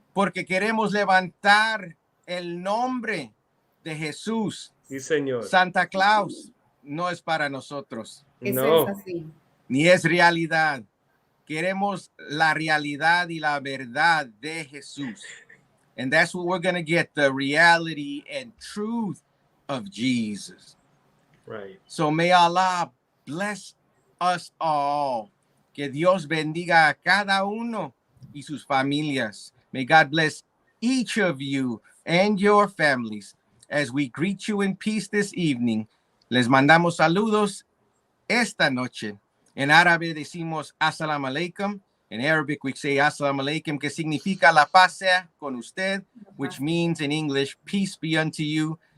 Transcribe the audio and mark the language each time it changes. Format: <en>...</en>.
<es>Porque queremos levantar el nombre de Jesús. Sí, señor. Santa Claus no es para nosotros. No. Eso es así. Ni es realidad. Queremos la realidad y la verdad de Jesús.</es> <en>And that's what we're going to get, the reality and truth of Jesus. Right. So may Allah bless us all.</en> <es>Que Dios bendiga a cada uno y sus familias.</es> <en>May God bless each of you and your families. As we greet you in peace this evening,</en> <es>les mandamos saludos esta noche. En árabe decimos Assalamu alaikum.</es> <en>In Arabic we say Assalamu alaikum, que significa la paz sea con usted, which means in English, peace be unto you.</en>